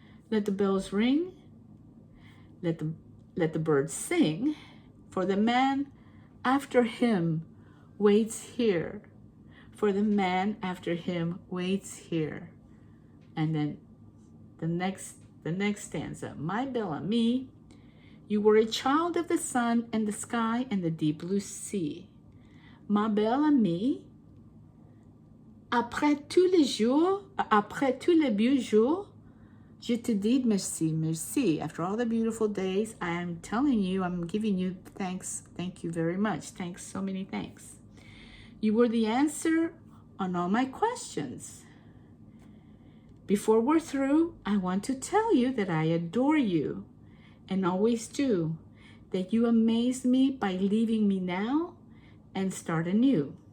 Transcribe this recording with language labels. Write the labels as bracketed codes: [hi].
[en] Let the bells ring, let the birds sing, for the man after him waits here. For the man after him waits here. And then the next stanza. My Belle Amie, you were a child of the sun and the sky and the deep blue sea. [fr] Ma Belle Amie, après tous les beaux jours, je te dis merci, merci. [en] After all the beautiful days, I am telling you, I'm giving you thanks. Thank you very much. Thanks, so many thanks. You were the answer on all my questions. Before we're through, I want to tell you that I adore you and always do, that you amaze me by leaving me now and start anew.